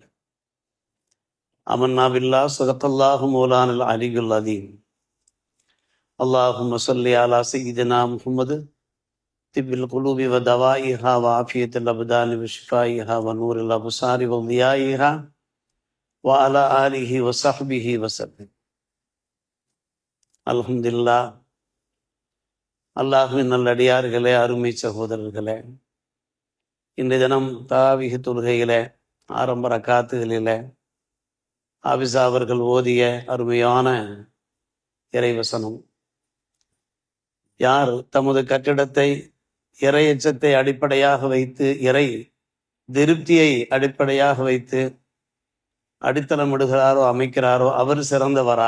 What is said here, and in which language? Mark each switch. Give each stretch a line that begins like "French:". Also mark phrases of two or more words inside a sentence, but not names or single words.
Arabic: آمنا بالله صدق الله مولانا العلي العظيم. اللهم صل على سيدنا محمد طب القلوب ودوائها وعافية الأبدان وشفائها ونور الأبصار وضيائها وعلى آله وصحبه وسلم.
Tamil: அல்ஹம்துலில்லாஹ். அல்லாஹ்வின் நல்லடியார்களே, அருமை சகோதரர்களே, இன்றைய தினம் தராவீஹ் தொழுகையிலே ஆரம்ப ரக்காத்துகளிலே ஆபிசா அவர்கள் ஓதிய அருமையான இறைவசனம்: யார் தமது கட்டிடத்தை இறை எச்சத்தை அடிப்படையாக வைத்து, இறை திருப்தியை அடிப்படையாக வைத்து அடித்தளமிடுகிறாரோ, அமைக்கிறாரோ, அவர் சிறந்தவரா?